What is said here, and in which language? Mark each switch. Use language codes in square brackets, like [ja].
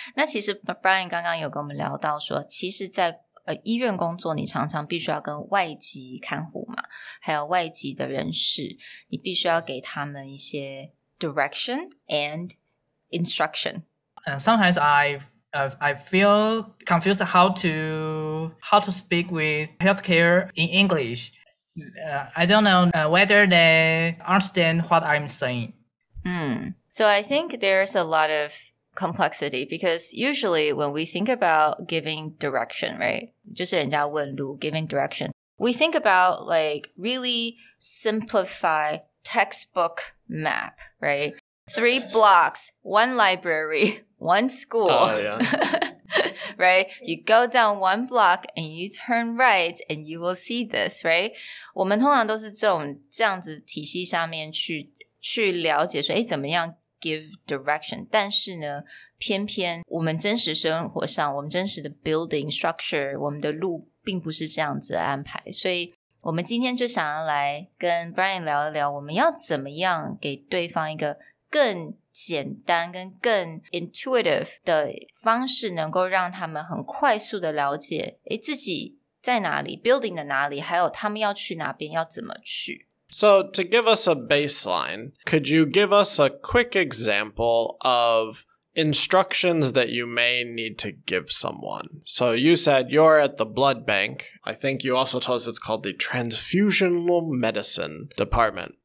[zh] 那其实 Brian 刚刚有跟我们聊到说，其实在医院工作，你常常必须要跟外籍看护嘛，还有外籍的人士，你必须要给他们一些 [en] direction and instruction. Sometimes I feel confused how to speak with healthcare in English.I don't know whether they understand what I'm saying. So I think there's a lot of complexity because usually when we think about giving direction, right? [zh] 就是人家问路 [en] giving direction. We think about like really simplify textbook map, right? 3 blocks, 1 library, 1 school. Oh, yeah.Right? You go down 1 block and you turn right and you will see this, right? [zh] 我们通常都是这样子体系下面去了解说怎么样 [en] give direction， [zh] 但是呢偏偏我们真实生活上我们真实的 [en] building structure [zh] 我们的路并不是这样子的安排，所以我们今天就想要来跟 Brian 聊一聊，我们要怎么样给对方一个更简单跟更 intuitive 的方式，能够让他们很快速的了解自己在哪里 building 的哪里，还有他们要去哪边要怎么去。 [en] So to give us a baseline, could you give us a quick example of instructions that you may need to give someone? So you said you're at the blood bank. I think you also told us it's called the transfusional medicine department.